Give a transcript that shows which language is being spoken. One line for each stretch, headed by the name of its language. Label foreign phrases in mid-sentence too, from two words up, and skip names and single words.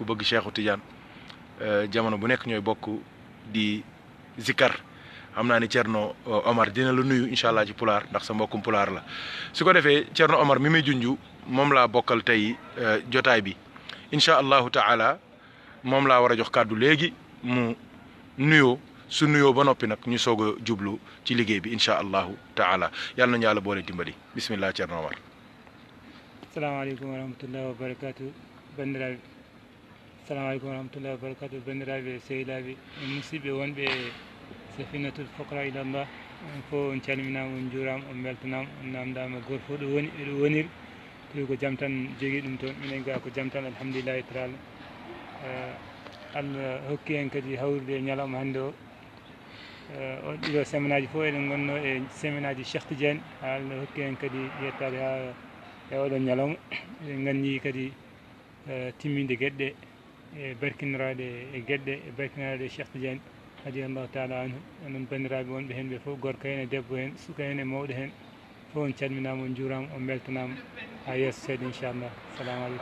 Wolof: bëgg Cheikhu Tidiane jamono bu nekk ñooy bokk di zikar xam naa ni Thierno Omar dina la nuyu
Arabic: إن شاء الله
Wolof: ci pulaar ndax sa mbokkum pulaar la su ko defee Thierno Omar mi may junju moom laa bokkal tey jotaay bi
Arabic: إن شاء الله تعالى
Wolof: moom laa war a jox kàddu léegi mu nuyoo su nuyoo ba noppi nag ñu soog a jublu ci liggéey bi
Arabic: إن شاء الله تعالى
Wolof: yàlla nañu yàlla boole dimbali bismillah Thierno Omar.
Arabic: السلام عليكم ورحمة الله وبركاته
Fula: bandiraɓe
Arabic: السلام عليكم ورحمة الله وبركاته
Fula: bandiraɓe sehilaɓe musidɓe wonɓe safinatul fokra ilallah on fof on calminama on juurama on beltanama on namdama goto fof ɗo woni eɗo woniri tawi ko jaam tan jogui ɗum toon minen ga ko jaam tan
Arabic: الحمد لله تعالى
Fula: allah hokki en kadi hawrude e ñalawma hannde o on ɗiɗo semaine aji fof eɗen gonno e semaine aji Cheikh Tidiane allah hokki en kadi yettade ha e oɗon ñalawma eɗen gandi kadi timminde gueɗɗe e barkiniraɗe e gueɗɗe e barkiniraɗe e Cheikh Tidiane
Arabic: رضي الله تعالى عنه
Fula: onon bandiraɓe wonɓe hen ɓe fof gorko hen e debbo hen suka hen e mawɗo hen fof on calminama on juurama on beltanama ha yesso seeɗa inchallah
Arabic: السلام عليكم